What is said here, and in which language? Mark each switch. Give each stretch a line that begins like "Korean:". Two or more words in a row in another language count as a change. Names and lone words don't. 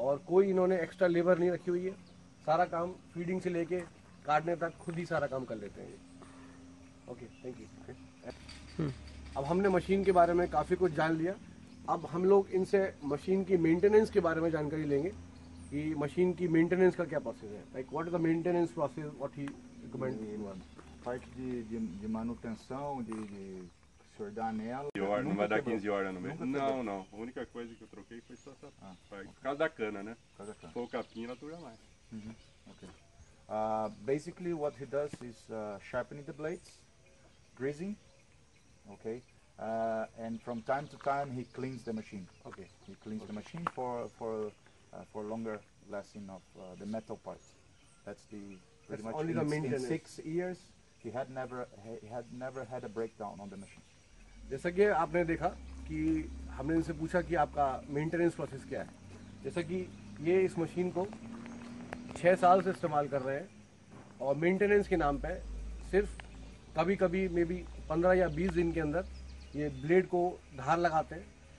Hindi: और कोई इन्होंने
English: extra labour
Hindi: नहीं रखी हुई है, सारा काम फीडिंग से लेके काटने तक खुद ही सारा काम कर लेते हैं ये।
English: Okay, thank you.
Hindi: अब हमने मशीन के बारे में काफ़ी कुछ जान लिया। अब हम लोग इनसे मशीन की मेंटेनेंस के बारे में जानकारी लेंगे कि मशीन की मेंटेनेंस का क्या प्रोसेस है,
English: like what is the maintenance process, what he recommend.
Portuguese: Parte de manutenção, de o senhor dar nela. E hora, não nunca vai dar quebrou. 15 horas no mês. Nunca Não, quebrou. não. A única coisa que eu troquei foi só essa parte. Por causa da cana, né? Por causa da Se cana. for o capim, ela dura mais.
English: Okay. Basically, what he does is sharpening the blades, greasing, okay, and from time to time he cleans the machine. Okay. He cleans the machine for longer lasting of the metal parts. That's pretty That's much only the in maintenance. 6 years he had never had a breakdown on the machine.
Hindi: जैसा कि आपने देखा कि हमने इनसे पूछा कि आपका मेंटेनेंस प्रोसेस क्या है। जैसा कि ये इस मशीन को 6 साल से इस्तेमाल कर रहे हैं और मेंटेनेंस के नाम पे सिर्फ कभी कभी
English: may be
Hindi: 15 या 20 दिन के अंदर ये ब्लेड को धार लगाते हैं।